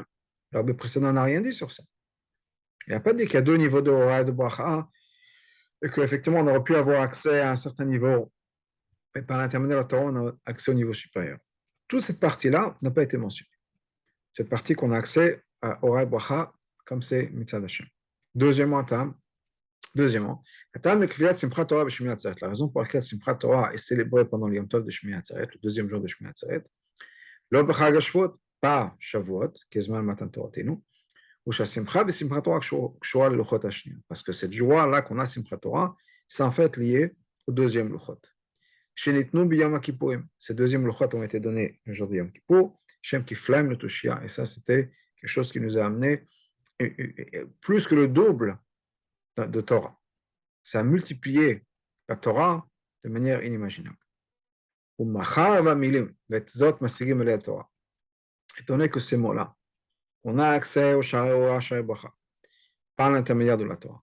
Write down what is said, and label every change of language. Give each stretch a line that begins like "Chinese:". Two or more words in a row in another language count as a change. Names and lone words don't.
French: Le précédent n'a rien dit sur ça. Il n'a pas dit qu'il y a deux niveaux de Hora et de bracha, et qu'effectivement on aurait pu avoir accès à un certain niveau, mais par l'intermédiaire de la Torah, on a accès au niveau supérieur. Toute cette partie-là n'a pas été mentionnée. Cette partie qu'on a accès à Hora et bracha, comme c'est
Hebrew: מצד השם.
French: Deuxièmement, la raison pour laquelle Simchat Torah est célébrée pendant le
Hebrew: יום טוב
French: de Shmini Atzeret, le deuxième jour de Shmini Atzeret,
Hebrew: לא בחג השבועות,
French: pas Shavuot, qui est
Hebrew: זמן מתן תורתנו,
French: ou Simcha et Simchat Torah
Hebrew: קשורה ללוחות השניות.
French: Parce que cette joie-là qu'on a Simchat Torah, c'est en fait lié au deuxième luchot.
Hebrew: שניתנו ביום כיפורים.
French: Ces deuxièmes luchot ont été donnés le jour de Yom Kippour,
Hebrew: שם כפליים לתושיה,
French: et ça c'était quelque chose qui nous a amené plus que le double de Torah. Ça a multiplié la Torah de manière inimaginable. Étant donné que ces mots-là, on a accès au
Hebrew: שערי אורה, שערי ברכה,
French: par l'intermédiaire de la Torah.